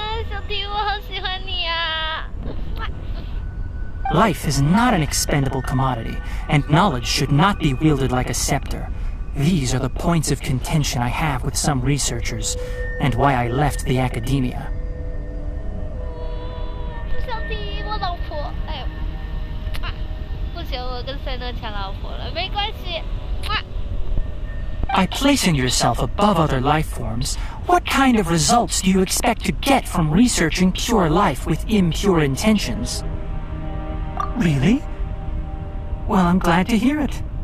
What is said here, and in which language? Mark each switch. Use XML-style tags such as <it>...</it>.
<zh>小弟，我好喜欢你啊！</zh> <en>Life is not an expendable commodity, and knowledge should not be wielded like a scepter. These are the points of contention I have with some researchers, and why I left the academia.</en> <zh>小弟，我老婆，哎，不行，我跟赛诺抢老婆了，没关系。</zh> <en>By placing yourself above other life forms, what kind of results do you expect to get from researching pure life with impure intentions? Really? Well, I'm glad to hear it.</en>